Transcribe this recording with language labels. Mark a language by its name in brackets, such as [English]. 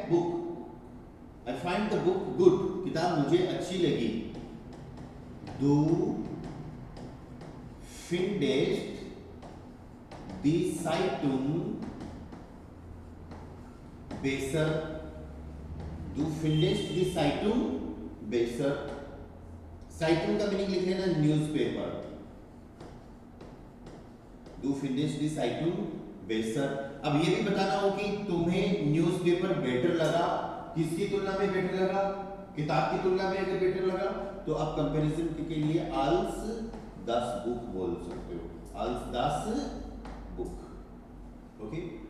[Hindi] Book, [English] I find the book good, [Hindi] किताब मुझे अच्छी लगी। [German] Du findest die Zeitung besser, du findest die Zeitung besser। [Hindi] Zeitung का meaning लिख लेना newspaper, [German] du findest die Zeitung besser। [Hindi] अब ये भी बताना हो कि तुम्हें न्यूज़पेपर बेटर लगा, किसकी तुलना में बेटर लगा? किताब की तुलना में अगर बेटर लगा तो आप कंपैरिजन के लिए [German] als das Buch [Hindi] बोल सकते हो, als das Buch, ओके।